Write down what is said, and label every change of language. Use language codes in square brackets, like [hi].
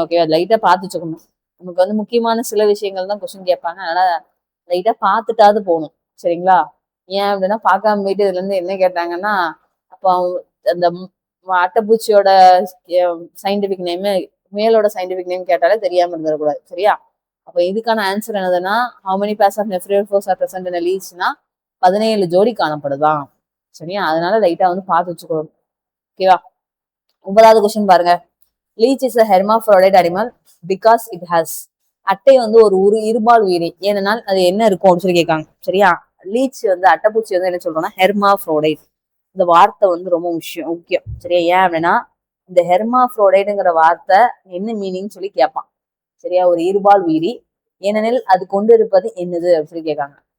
[ta] Okay, லைட்டா பார்த்து வச்சுக்கணும். நமக்கு வந்து முக்கியமான சில விஷயங்கள் தான் கொஸ்டின் கேட்பாங்க. அதனால லைட்டா பார்த்துட்டாவது போகணும். சரிங்களா? ஏன் அப்படின்னா பார்க்காம போயிட்டு இதுல இருந்து என்ன கேட்டாங்கன்னா அப்போ அந்த அட்டைப்பூச்சியோட சயின்டிபிக் நேம், முயலோட சயின்டிபிக் நேம் கேட்டாலே தெரியாம இருந்துடக்கூடாது. சரியா? அப்ப இதுக்கான ஆன்சர் என்னதுன்னா [en] how many pairs of nephrophores are present in a leech [ta] னா 17 ஜோடி காணப்படுதான். சரியா? அதனால லைட்டா வந்து பார்த்து வச்சுக்கணும். ஓகேவா? 9வது கொஸ்டின் பாருங்க. [en] Leech is a hermaphrodite animal because it has. [ta] அட்டை வந்து ஒரு இருபால் உயிரி, ஏனென்றால் அது என்ன இருக்கும் அப்படின்னு சொல்லி கேட்காங்க. சரியா? லீச் வந்து அட்டைப்பூச்சி வந்து என்ன சொல்றோம்னா ஹெர்மாஃப்ரோடைட். இந்த வார்த்தை வந்து ரொம்ப முக்கியம். சரியா? ஏன் அப்படின்னா இந்த ஹெர்மாஃப்ரோடைட்ங்கிற வார்த்தை என்ன மீனிங் சொல்லி கேட்பான். சரியா? ஒரு இருபால் உயிரி, ஏனெனில் அது கொண்டு இருப்பது என்னது அப்படின்னு சொல்லி கேட்காங்க.